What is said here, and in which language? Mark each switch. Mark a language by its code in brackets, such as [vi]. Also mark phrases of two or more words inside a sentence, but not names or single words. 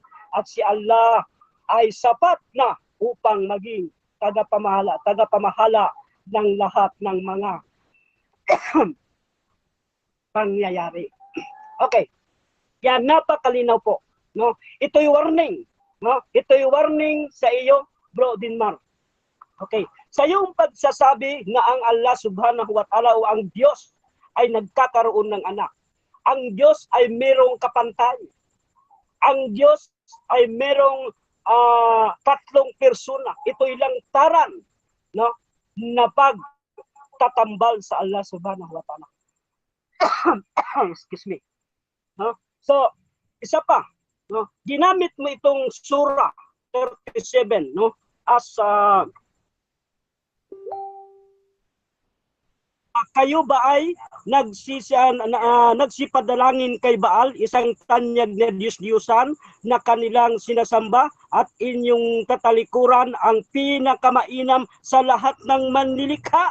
[tl] At si Allah ay sapat na upang maging tagapamahala ng lahat ng mga pangyayari. Okay. Yan, napakalinaw po. No? Ito'y warning. No? Ito'y warning sa iyo, Bro Dinmar. Okay. Sa iyong pagsasabi na ang Allah [ar] سبحانه وتعالى [tl] o ang Diyos ay nagkakaroon ng anak. Ang Diyos ay merong kapantay. Ang Diyos ay merong tatlong persona. Ito'y lang taran, no, na pagtatambal sa Allah [ar] سبحانه وتعالى. [en] Excuse me. No? [tl] So, isa pa, no, ginamit mo itong Surah 37, no, as kayo ba ay nagsipadalangin kay Baal, isang tanyag na Diyos-Diyusan na kanilang sinasamba, at inyong tatalikuran ang pinakamainam sa lahat ng manlilikha?